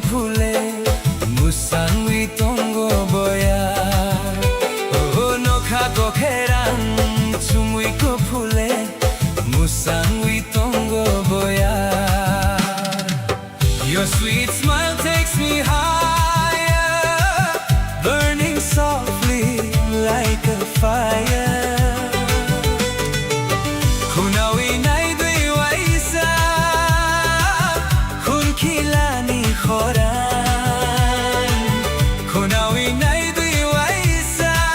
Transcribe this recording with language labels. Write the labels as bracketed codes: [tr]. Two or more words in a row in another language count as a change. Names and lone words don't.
[trp] phule musangui tonggo boya Oh no ko keran sumui ko phule musangui tonggo boya [en] Your sweet smile takes me higher burning softly like a fire [trp] Kunawi nai dui waisa kilani khoran Kunawi nai dui waisa